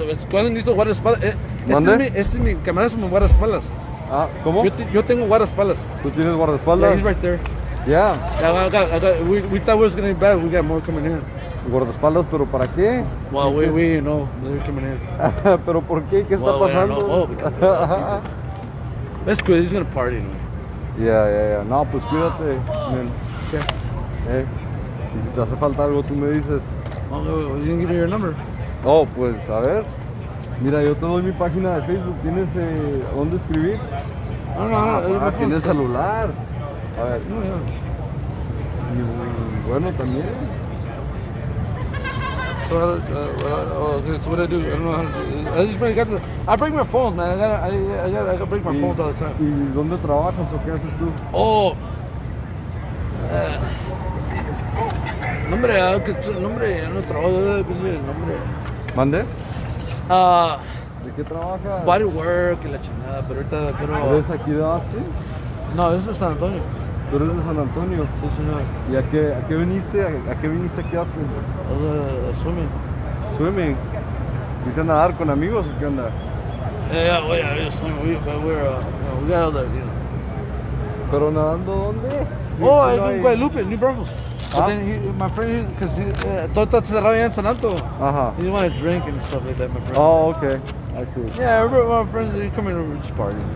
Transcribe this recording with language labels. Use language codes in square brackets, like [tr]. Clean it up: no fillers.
[es] ¿Cuál necesito guardaespaldas? ¿Mande? Este es mi camarada, es mi guardaespaldas. Ah, ¿cómo? Yo tengo guardaespaldas. ¿Tú tienes guardaespaldas? [en] Yeah, he's right there. Yeah. We thought it was gonna be bad. We got more coming in. [es] ¿Guardaespaldas, pero para qué? [en] Well, we know they're coming in. [es] ¿Pero por qué? ¿Qué está pasando? [en] That's good. He's gonna party anyway. [es] Yeah. No, pues cuídate. Man. [en] Okay. [es] Y si te hace falta algo, tú me dices. [en] Oh, you didn't give me your number. [es] Oh, pues a ver. Mira, yo te doy mi página de Facebook. ¿Tienes dónde escribir? No. Tienes celular. A ver. [en] No, yeah. [es] Y bueno, también. [en] So what I do? I don't know how to do. I bring my phones, man. I gotta bring my phones all the time. [es] ¿Y dónde trabajas o qué haces tú? Oh. Nombre, yo no trabajo, nombre. ¿Mande? ¿De qué trabajas? Body work y la chingada, pero ahorita, ¿Eres aquí de Austin? No, eso es San Antonio. ¿Tú eres de San Antonio? Sí, señor. ¿Y a qué viniste? ¿A qué viniste aquí a Austin? [en] Swimming. ¿Swimming? [es] ¿Viste a nadar con amigos o qué onda? [en] Yeah, we got all that, you know. [es] ¿Pero nadando dónde? Oh, en Guadalupe, New Braunfels. [en] But then my friend, because [es] todo está cerrado ya en San Antonio. [en] He didn't want to drink and stuff like that, my friend. Oh, okay. I see. Yeah, my friends, they come in and just party.